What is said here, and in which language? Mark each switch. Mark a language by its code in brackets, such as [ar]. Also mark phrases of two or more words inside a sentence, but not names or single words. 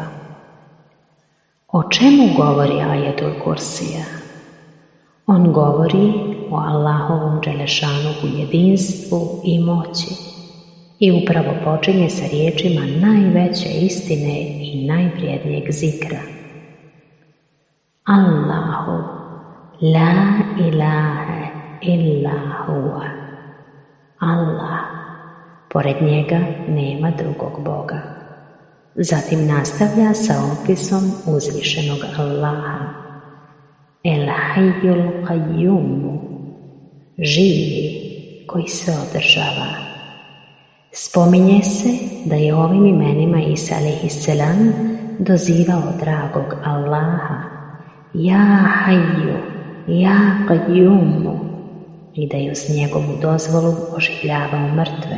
[bs] O čemu govori Ajetul Kursija? On govori o Allahovom Đelešanuhu jedinstvu i moći i upravo počinje sa riječima najveće istine i najvrijednijeg zikra. [ar] الله، لا إله إلا هو. [bs] Allah, pored njega nema drugog Boga. Zatim nastavlja sa opisom uzvišenog Allaha. [ar] الحي القيوم, [bs] živi koji se održava. Spominje se da je ovim imenima Isa alejhiselam dozivao dragog Allaha, [ar] يا حي، يا قيوم, [bs] i da je uz njegovu dozvolu oživljavao mrtve.